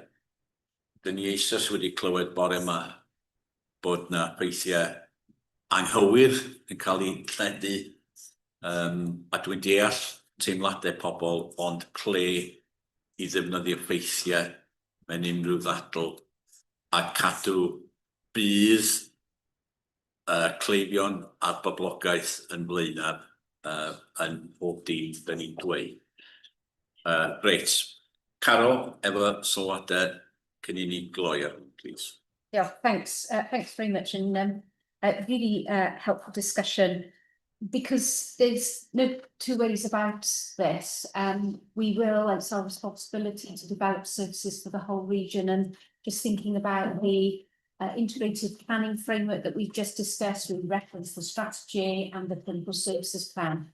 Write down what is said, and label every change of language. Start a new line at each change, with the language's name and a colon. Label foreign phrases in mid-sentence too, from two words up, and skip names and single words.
Welsh: Dyn ni eisoes wedi clywed bore yma bod yna ffeithiau anghywir yn cael ei lledu, a dwi'n deall teimladau pobl, ond ple i ddefnyddio ffeithiau mewn unrhyw ddadl a cadw bydd cleifion a'r boblogaeth yn blaenaf yn bob dim dyn ni'n dweud. Reit, Carol, efo sylwadau cyn i ni gloi, please.
English: Yeah, thanks very much, and really helpful discussion, because there's no 2 ways about this. We will, it's our responsibility to develop services for the whole region, and just thinking about the integrated planning framework that we've just discussed, we reference the strategy and the clinical services plan.